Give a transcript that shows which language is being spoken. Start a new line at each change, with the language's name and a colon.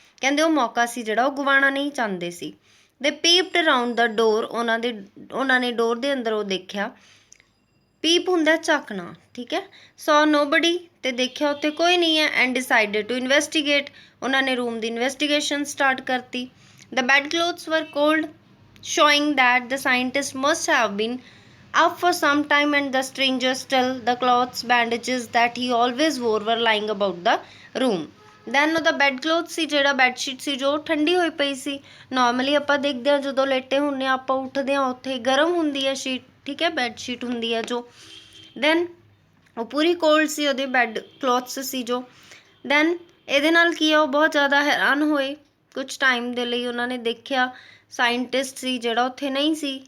Punjabi: ਕਹਿੰਦੇ ਉਹ ਮੌਕਾ ਸੀ ਜਿਹੜਾ ਉਹ ਗਵਾਉਣਾ ਨਹੀਂ ਚਾਹੁੰਦੇ ਸੀ।
English: They peeped around the door.
Punjabi: ਉਹਨਾਂ ਨੇ ਡੋਰ ਦੇ ਅੰਦਰ ਉਹ ਦੇਖਿਆ, ਪੀਪ ਹੁੰਦਾ ਝਾਕਣਾ, ਠੀਕ ਹੈ,
English: saw nobody,
Punjabi: ਤੇ ਦੇਖਿਆ ਉੱਥੇ ਕੋਈ ਨਹੀਂ ਹੈ।
English: And decided to investigate.
Punjabi: ਉਹਨਾਂ ਨੇ ਰੂਮ ਦੀ ਇਨਵੈਸਟੀਗੇਸ਼ਨ ਸਟਾਰਟ ਕਰਤੀ।
English: The bed clothes were cold showing that the scientist must have been up for some time and the stranger still the clothes bandages that he always wore were lying about the room.
Punjabi: Then ਉਹਦਾ bed cloth ਸੀ ਜਿਹੜਾ bedsheet ਸੀ ਜੋ ਠੰਡੀ ਹੋਈ ਪਈ ਸੀ। Normally ਆਪਾਂ ਦੇਖਦੇ ਹਾਂ ਜਦੋਂ ਲੇਟੇ ਹੁੰਦੇ ਹਾਂ ਆਪਾਂ ਉੱਠਦੇ ਹਾਂ ਉੱਥੇ ਗਰਮ ਹੁੰਦੀ ਹੈ ਸ਼ੀਟ, ਠੀਕ ਹੈ, ਬੈੱਡ ਸ਼ੀਟ ਹੁੰਦੀ ਹੈ ਜੋ। ਦੈਨ ਉਹ ਪੂਰੀ ਕੋਲਡ ਸੀ, ਉਹਦੇ ਬੈੱਡ ਕਲੋਥਸ ਸੀ ਜੋ। ਦੈਨ ਇਹਦੇ ਨਾਲ ਕੀ ਆ, ਉਹ ਬਹੁਤ ਜ਼ਿਆਦਾ ਹੈਰਾਨ ਹੋਏ। ਕੁਛ ਟਾਈਮ ਦੇ ਲਈ ਉਹਨਾਂ ਨੇ ਦੇਖਿਆ ਸਾਇੰਟਿਸਟ ਸੀ ਜਿਹੜਾ ਉੱਥੇ ਨਹੀਂ ਸੀ।